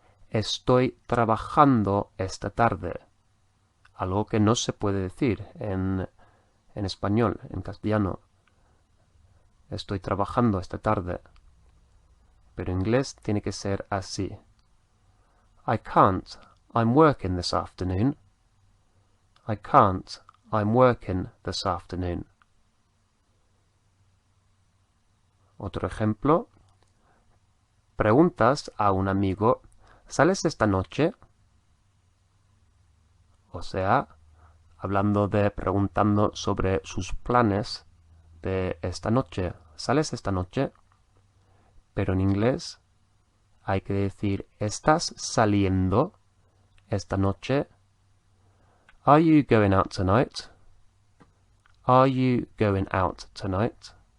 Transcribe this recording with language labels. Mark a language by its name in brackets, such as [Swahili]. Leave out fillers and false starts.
[Spanish] Estoy trabajando esta tarde. Algo que no se puede decir en español, en castellano. Estoy trabajando esta tarde. Pero en inglés tiene que ser así. [English] I can't. I'm working this afternoon. I can't. I'm working this afternoon. [Spanish] Otro ejemplo. Preguntas a un amigo, ¿sales esta noche? O sea, preguntando sobre sus planes de esta noche. ¿Sales esta noche? Pero en inglés hay que decir, ¿estás saliendo esta noche? [English] Are you going out tonight? Are you going out tonight?